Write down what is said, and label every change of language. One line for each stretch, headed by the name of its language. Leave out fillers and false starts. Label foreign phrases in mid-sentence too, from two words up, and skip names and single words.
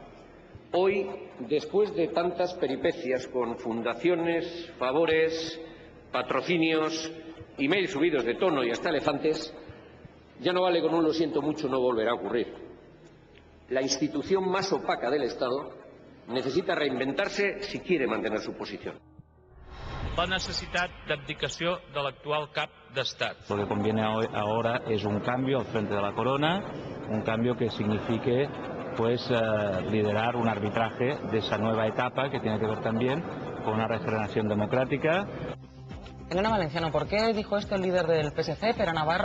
Spanish: Hoy, después de tantas peripecias con fundaciones, favores, patrocinios, emails subidos de tono y hasta elefantes, ya no vale con un lo siento mucho, no volverá a ocurrir. La institución más opaca del Estado necesita reinventarse si quiere mantener su posición.
Catalan: La necessitat d'abdicació de l'actual cap d'Estat.
Spanish: Lo que conviene ahora es un cambio al frente de la corona, un cambio que signifique liderar un arbitraje de esa nueva etapa que tiene que ver también con una regeneración democrática. Elena Valenciano, ¿por qué dijo esto el líder del PSC, Pere Navarro?